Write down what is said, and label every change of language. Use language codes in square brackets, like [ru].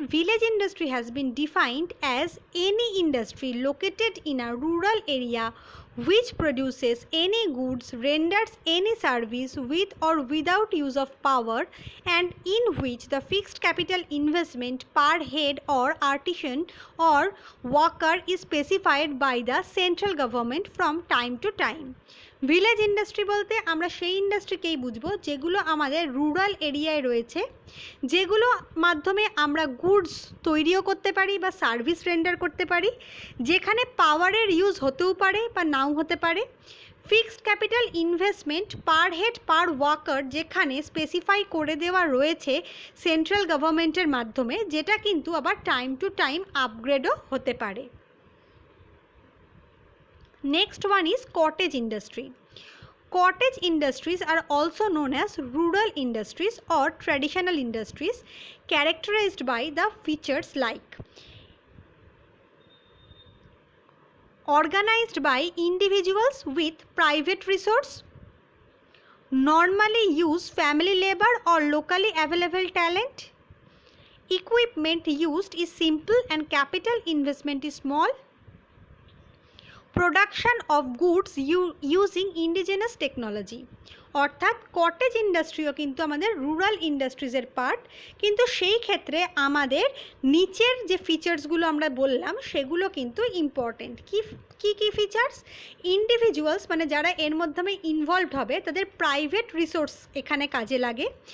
[en] Village industry has been defined as any industry located in a rural area which produces any goods, renders any service with or without use of power, and in which the fixed capital investment per head or artisan or worker is specified by the central government from time to time. [bn] Village industry বলতে আমরা সেই ইন্ডাস্ট্রিকেই বুঝবো যেগুলো আমাদের rural এরিয়ায় রয়েছে, যেগুলো মাধ্যমে আমরা গুডস তৈরিও করতে পারি বা সার্ভিস রেন্ডার করতে পারি, যেখানে পাওয়ারের ইউজ হতেও পারে বা নাও হতে পারে। Fixed capital investment per head per worker যেখানে স্পেসিফাই করে দেওয়া রয়েছে সেন্ট্রাল গভর্নমেন্টের মাধ্যমে, যেটা কিন্তু আবার টাইম টু টাইম আপগ্রেডও হতে পারে। [en] Next one is cottage industry. Cottage industries are also known as rural industries or traditional industries, characterized by the features like organized by individuals with private resource, normally use family labor or locally available talent, equipment used is simple and capital investment is small, production of goods using indigenous technology. [bn] অর্থাৎ cottage ইন্ডাস্ট্রিও কিন্তু আমাদের rural ইন্ডাস্ট্রিজের part, কিন্তু সেই ক্ষেত্রে আমাদের নিচের যে ফিচার্সগুলো আমরা বললাম সেগুলো কিন্তু ইম্পর্টেন্ট। কি ফিচার্স? ইন্ডিভিজুয়ালস মানে যারা এর মাধ্যমে ইনভলভড হবে তাদের প্রাইভেট রিসোর্স এখানে কাজে লাগে।